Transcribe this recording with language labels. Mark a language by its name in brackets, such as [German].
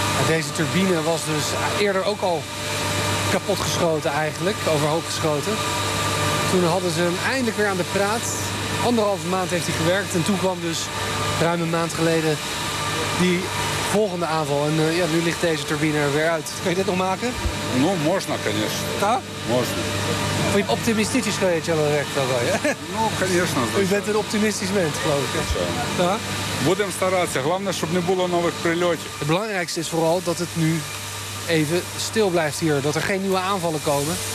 [Dutch] Deze turbine was dus eerder ook al kapotgeschoten eigenlijk, overhoop geschoten. Toen hadden ze hem eindelijk weer aan de praat. Anderhalve maand heeft hij gewerkt en toen kwam dus ruim een maand geleden die volgende aanval. En nu ligt deze turbine er weer uit. Kun je dit nog maken? [Russian] Ну, можно, конечно. Да? Можно. Вы оптимистический человек, давай. Ну, конечно. Вы это оптимистичный человек, правда? Да. Будем стараться. Главное, чтобы не было новых прилетов. [Dutch] Het belangrijkste is vooral dat het nu even stil blijft hier. Dat er geen nieuwe aanvallen komen.